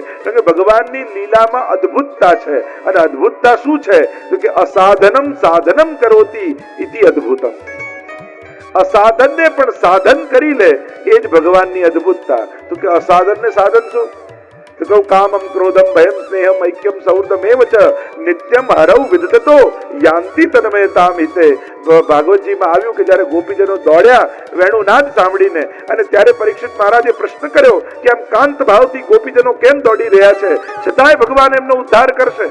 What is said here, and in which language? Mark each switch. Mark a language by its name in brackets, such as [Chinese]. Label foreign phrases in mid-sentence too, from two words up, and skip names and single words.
[Gujarati] કારણ કે ભગવાનની લીલામાં અદ્ભુતતા છે. અને અદ્ભુતતા શું છે? તો કે [Sanskrit] असाधनम साधनम करोति इति अद्भुतम. [Gujarati] અસાધનને પણ સાધન કરી લે એ જ ભગવાનની અદ્ભુતતા. તો કે અસાધન ને સાધન શું? તો કહું [Sanskrit] कामम क्रोधम भयम स्नेहम ऐक्यम सौर्धमेव च नित्यम हरौ विदतो यांति तन्मयताम हिते. [Gujarati] ભાગવતજીમાં આવ્યું કે જ્યારે ગોપીજનો દોડ્યા વેણુનાદ સાંભળીને, અને ત્યારે પરીક્ષિત મહારાજે પ્રશ્ન કર્યો કે આમ કાંત ભાવથી ગોપીજનો કેમ દોડી રહ્યા છે, છતાંય ભગવાન એમનો ઉદ્ધાર કરશે.